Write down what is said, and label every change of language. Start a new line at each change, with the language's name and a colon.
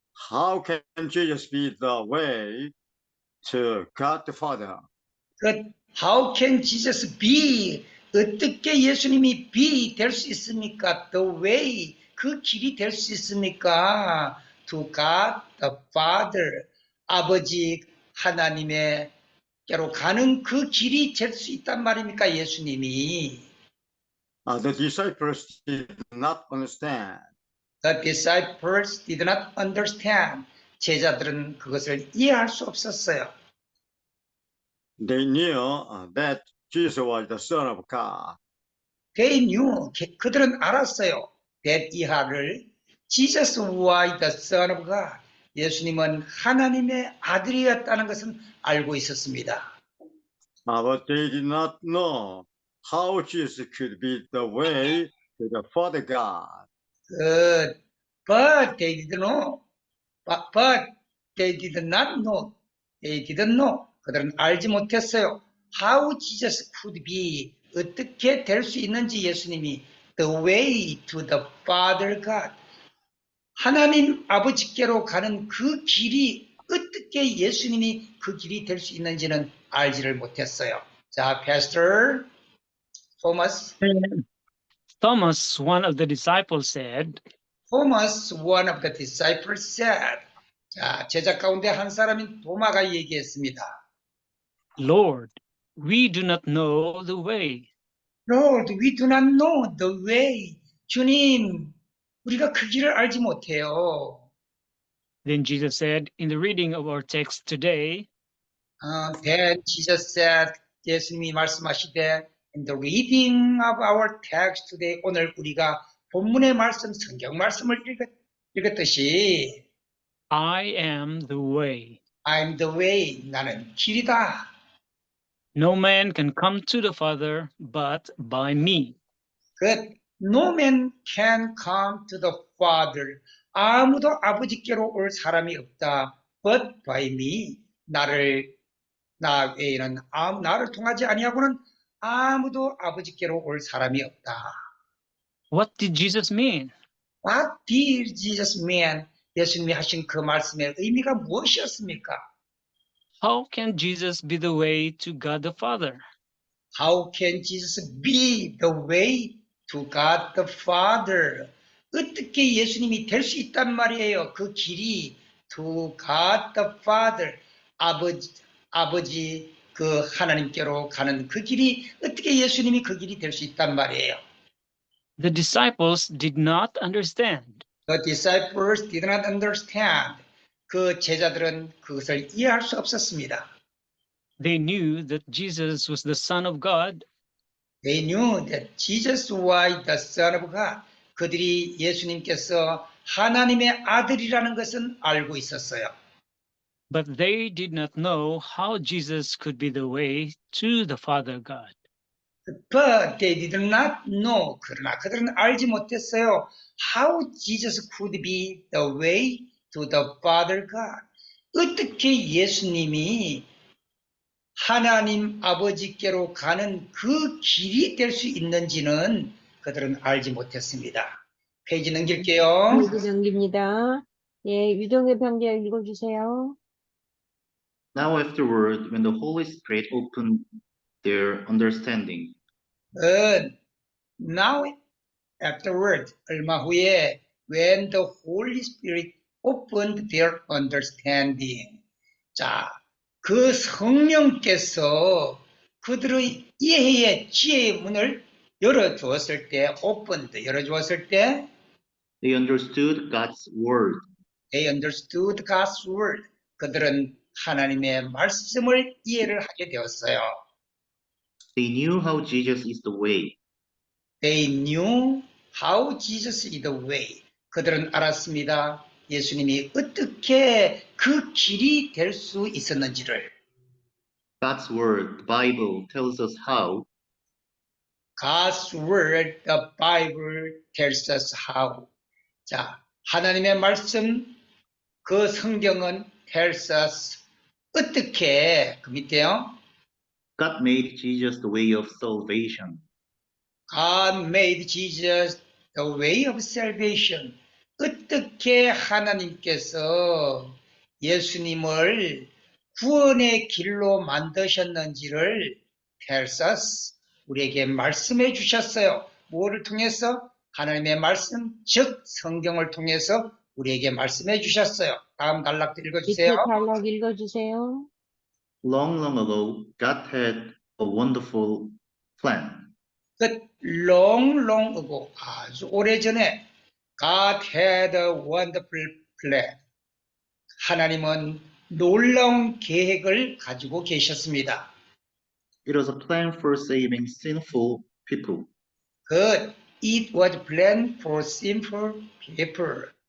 English: How can Jesus be the way to God the Father? How can Jesus be?
Korean: 어떻게 예수님이
English: be
Korean: 될 수 있습니까?
English: The way,
Korean: 그 길이 될 수 있습니까?
English: To God the Father,
Korean: 아버지 하나님의께로 가는 그 길이 될 수 있단 말입니까? 예수님이.
English: The disciples did not understand. The disciples did not understand.
Korean: 제자들은 그것을 이해할 수 없었어요.
English: They knew that Jesus was the Son of God. They knew,
Korean: 그들은 알았어요.
English: that
Korean: 이하를
English: Jesus was the Son of God.
Korean: 예수님은 하나님의 아들이었다는 것은 알고 있었습니다.
English: But they did not know how Jesus could be the way to the Father God. But they didn't know. But they did not know. They didn't know.
Korean: 그들은 알지 못했어요.
English: How Jesus could be.
Korean: 어떻게 될 수 있는지 예수님이
English: the way to the Father God.
Korean: 하나님 아버지께로 가는 그 길이 어떻게 예수님이 그 길이 될 수 있는지는 알지를 못했어요. 자, Pastor Thomas.
English: Thomas, one of the disciples, said, Thomas, one of the disciples said.
Korean: 자, 제자 가운데 한 사람인 도마가 얘기했습니다.
English: Lord, we do not know the way. Lord, we do not know the way.
Korean: 주님, 우리가 그 길을 알지 못해요.
English: Then Jesus said in the reading of our text today, Then Jesus said,
Korean: 예수님이 말씀하시되,
English: in the reading of our text today,
Korean: 오늘 우리가 본문의 말씀, 성경 말씀을 읽었듯이,
English: I am the way. I'm the way,
Korean: 나는 길이다.
English: No man can come to the Father but by me. No man can come to the Father.
Korean: 아무도 아버지께로 올 사람이 없다.
English: But by me.
Korean: 나 외에는 나를 통하지 아니하고는 아무도 아버지께로 올 사람이 없다.
English: What did Jesus mean? What did Jesus mean?
Korean: 예수님이 하신 그 말씀의 의미가 무엇이었습니까?
English: How can Jesus be the way to God the Father? How can Jesus be the way to God the Father?
Korean: 어떻게 예수님이 될 수 있단 말이에요. 그 길이
English: to God the Father.
Korean: 아버지 그 하나님께로 가는 그 길이 어떻게 예수님이 그 길이 될 수 있단 말이에요.
English: The disciples did not understand. The disciples did not understand.
Korean: 그 제자들은 그것을 이해할 수 없었습니다.
English: They knew that Jesus was the Son of God. They knew that Jesus was the Son of God.
Korean: 그들이 예수님께서 하나님의 아들이라는 것은 알고 있었어요.
English: But they did not know how Jesus could be the way to the Father God. But they did not know.
Korean: 그러나 그들은 알지 못했어요.
English: How Jesus could be the way to the Father God.
Korean: 어떻게 예수님이 하나님 아버지께로 가는 그 길이 될 수 있는지는 그들은 알지 못했습니다. 페이지 넘길게요. 페이지 넘깁니다. 예, 유정의 병자 읽어주세요.
English: Now afterward, when the Holy Spirit opened their understanding, Now afterward,
Korean: 얼마 후에
English: when the Holy Spirit opened their understanding.
Korean: 자, 그 성령께서 그들의 이해의 지혜의 문을 열어주었을 때, 열어주었을 때,
English: they understood God's word. they understood God's word.
Korean: 그들은 하나님의 말씀을 이해를 하게 되었어요.
English: They knew how Jesus is the way. They knew how Jesus is the way.
Korean: 그들은 알았습니다. 예수님이 어떻게 그 길이 될 수 있었는지를.
English: God's word, the Bible, tells us how. God's word, the Bible tells us how.
Korean: 자, 하나님의 말씀, 그 성경은
English: tells us
Korean: 어떻게, 그 밑에요.
English: God made Jesus the way of salvation. God made Jesus the way of salvation.
Korean: 어떻게 하나님께서 예수님을 구원의 길로 만드셨는지를
English: tells us,
Korean: 우리에게 말씀해 주셨어요. 무엇을 통해서? 하나님의 말씀, 즉 성경을 통해서 우리에게 말씀해 주셨어요. 다음 단락도 밑에 읽어주세요. 단락 읽어주세요.
English: Long, long ago, God had a wonderful plan. But long ago,
Korean: 아주 오래전에
English: God had a wonderful plan.
Korean: 하나님은 놀라운 계획을 가지고 계셨습니다.
English: It was a plan for saving sinful people. Good. It was planned for sinful people.